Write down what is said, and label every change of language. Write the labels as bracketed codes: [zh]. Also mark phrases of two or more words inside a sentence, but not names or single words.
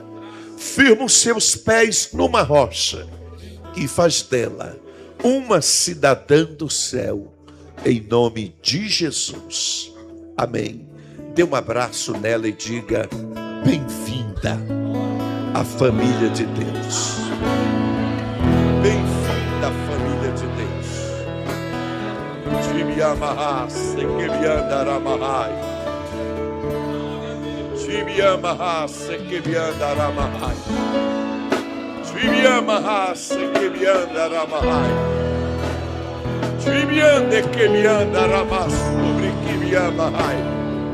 [pt] Firma os seus pés numa rocha e faz dela uma cidadã do céu, em nome de Jesus. Amém. Dê um abraço nela e diga: bem-vinda à família de Deus. Bem-vinda à família de Deus. Tibiamahá, sequebiandaramahai. Tibiamahá, sequebiandaramahai. Tibiamahá, sequebiandaramahai. Tibiandequebiandaramasu, briquibiamahai.